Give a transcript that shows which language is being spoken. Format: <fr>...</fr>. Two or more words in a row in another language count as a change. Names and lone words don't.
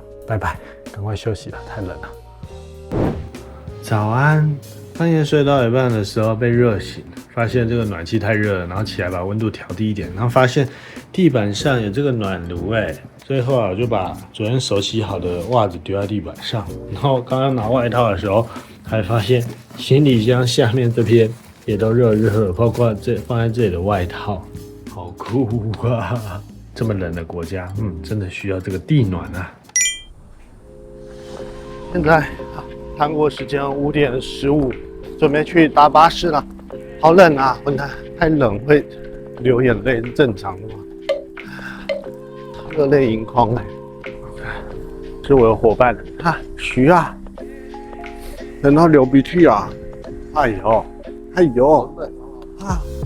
<zh>拜拜，趕快休息了，太冷了。早安，半夜睡到一半的時候被熱醒，發現這個暖氣太熱了，然後起來把溫度調低一點，然後發現地板上有這個暖爐最後我就把昨天手洗好的襪子丟在地板上，然後剛剛拿外套的時候還發現行李箱下面這邊也都熱熱，包括放在這裡的外套，好酷啊！這麼冷的國家，真的需要這個地暖啊。現在韓國時間5點15，準備去搭巴士了。好冷啊！混蛋，太冷會流眼淚是正常的嗎？熱淚盈眶是我的伙伴啊，徐啊，等到流鼻涕啊！哎呦，哎呦，啊！</zh>